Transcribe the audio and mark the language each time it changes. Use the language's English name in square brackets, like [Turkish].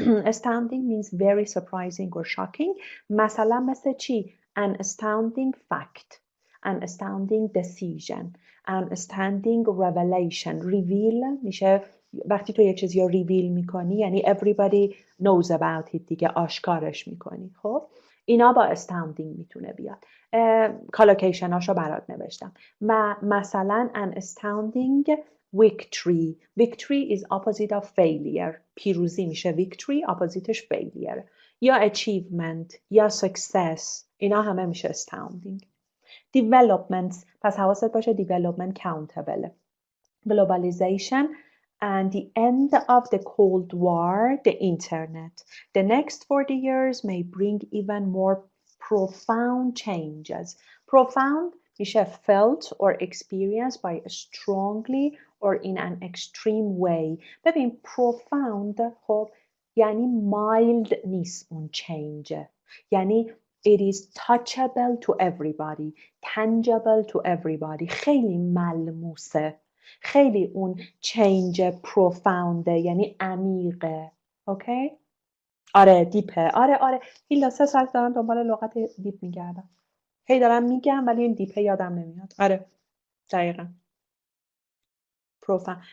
[English] Astounding means very surprising or shocking. [Persian] مثلا مثل چی؟ [English] An astounding fact, an astounding decision, an astounding revelation. [Persian] Reveal میشه وقتی تو یه چیزی رو ریویل میکنی یعنی [English] everybody knows about it [Persian] دیگه، آشکارش میکنی. خب اینا با astounding میتونه بیاد. کالوکیشن هاشو برات نوشتم و مثلا an astounding [English] victory. Victory is opposite of failure. [Persian] پیروزی میشه [English] victory، oppositeش failure. [Persian] یا achievement یا success، اینا همه میشه astounding. Developments، پس حواست باشه [English] development countable. Globalization and the end of the Cold War, the internet. The next 40 years may bring even more profound changes. Profound میشه felt or experienced by strongly or in an extreme way. [Persian] ببین profound خب یعنی mild نیست اون change. [English] یعنی it is touchable to everybody, tangible to everybody. [Persian] خیلی ملموسه. خیلی اون چینج پروفاونده، یعنی عمیقه. اوکی؟ آره دیپه. آره هیلا 3 ساعت دارم دنبال لغت دیپ میگردم. هی دارم میگم ولی این دیپه یادم نمیاد. آره دقیقا. پروفاند.